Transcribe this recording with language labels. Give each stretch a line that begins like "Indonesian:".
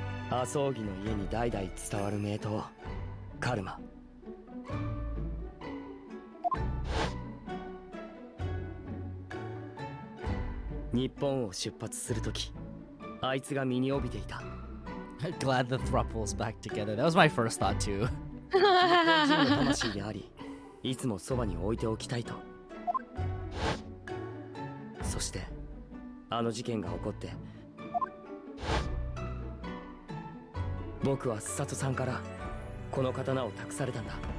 Japanese: 麻生木の家に代々伝わる名刀、カルマ。日本を出発するとき、あいつが身に帯びていた。
English: Glad the thruple's back together. That was my first thought too.
Japanese: 日本人の魂であり、いつもそばに置いておきたいと。そしてあの事件が起こって、僕は須里さんからこの刀を託されたんだ。